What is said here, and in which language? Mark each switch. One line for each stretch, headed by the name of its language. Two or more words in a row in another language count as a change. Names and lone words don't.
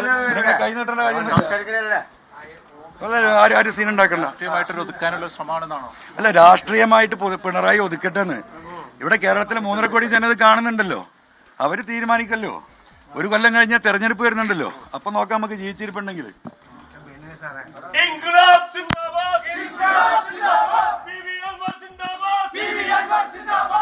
Malayalam: നിങ്ങൾ കൈ നീട്ടേണ്ട കാര്യമൊന്നുമില്ല. ആരും സീൻ ഉണ്ടാക്കണ്ട. അല്ല, രാഷ്ട്രീയമായിട്ട് പിണറായി ഒതുക്കട്ടെന്ന് ഇവിടെ കേരളത്തിലെ 3.5 കോടി ജനത കാണുന്നുണ്ടല്ലോ. അവര് തീരുമാനിക്കല്ലോ. ഒരു കൊല്ലം കഴിഞ്ഞാൽ തെരഞ്ഞെടുപ്പ് വരുന്നുണ്ടല്ലോ. അപ്പൊ നോക്കാം നമുക്ക് ജീവിച്ചിരിപ്പുണ്ടെങ്കിൽ.
Urdu: انقلاب زندہ باد! انقلاب زندہ باد! PV Anwar زندہ باد! PV Anwar zindabad!